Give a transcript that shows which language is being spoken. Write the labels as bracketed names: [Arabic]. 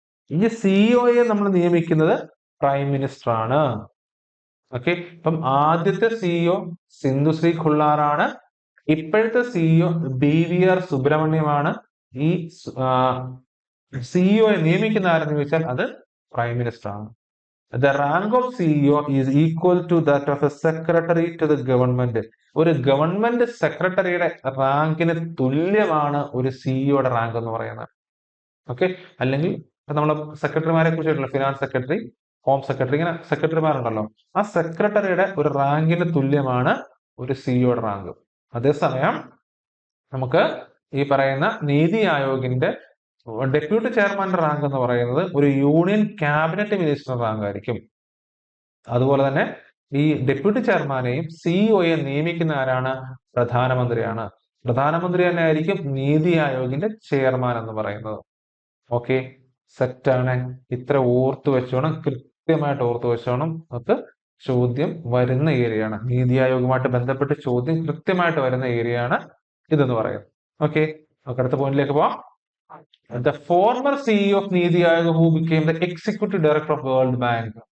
[Malayalam] ഈ സിഇഒയെ നമ്മൾ നിയമിക്കുന്നത് പ്രൈം മിനിസ്റ്റർ ആണ്. ഓക്കെ, അപ്പം ആദ്യത്തെ സിഇഒ സിന്ധുശ്രീ ഖുള്ളാർ ആണ്. ഇപ്പോഴത്തെ സിഇഒ BVR സുബ്രഹ്മണ്യമാണ്. ഈ സിഇഒയെ നിയമിക്കുന്ന ആരെന്ന് ചോദിച്ചാൽ അത് പ്രൈം മിനിസ്റ്റർ ആണ്. [English] The rank of CEO is equal to that of a secretary to the government. [Malayalam] ഒരു ഗവൺമെന്റ് സെക്രട്ടറിയുടെ റാങ്കിന് തുല്യമാണ് ഒരു സിഇഒയുടെ റാങ്ക് എന്ന് പറയുന്നത്. ഓക്കെ, അല്ലെങ്കിൽ നമ്മൾ സെക്രട്ടറിമാരെ കുറിച്ചിട്ടുള്ള ഫിനാൻസ് സെക്രട്ടറി, ഹോം സെക്രട്ടറി, ഇങ്ങനെ സെക്രട്ടറിമാരുണ്ടല്ലോ, ആ സെക്രട്ടറിയുടെ ഒരു റാങ്കിന് തുല്യമാണ് ഒരു സിഇഒയുടെ റാങ്ക്. അതേസമയം നമുക്ക് ഈ പറയുന്ന നീതി ആയോഗിന്റെ ഡെപ്യൂട്ടി ചെയർമാന്റെ റാങ്ക് എന്ന് പറയുന്നത് ഒരു യൂണിയൻ ക്യാബിനറ്റ് മിനിസ്റ്റർ റാങ്ക് ആയിരിക്കും. അതുപോലെ തന്നെ ഈ ഡെപ്യൂട്ടി ചെയർമാനെയും സിഇഒയെ നിയമിക്കുന്ന ആരാണ്? പ്രധാനമന്ത്രിയാണ്. പ്രധാനമന്ത്രി തന്നെ ആയിരിക്കും നീതി ആയോഗിന്റെ ചെയർമാൻ എന്ന് പറയുന്നത്. ഓക്കെ, സെറ്റാണ്. ഇത്ര ഓർത്തു വെച്ചോണം, കൃത്യമായിട്ട് ഓർത്തു വെച്ചോണം. നമുക്ക് ചോദ്യം വരുന്ന ഏരിയയാണ്, നീതി ആയോഗുമായിട്ട് ബന്ധപ്പെട്ട് ചോദ്യം കൃത്യമായിട്ട് വരുന്ന ഏരിയയാണ് ഇതെന്ന് പറയുന്നത്. ഓക്കെ, നമുക്ക് അടുത്ത പോയിന്റിലേക്ക് പോവാം. [English] The former CEO of NITI Aayog who became the executive director of World Bank.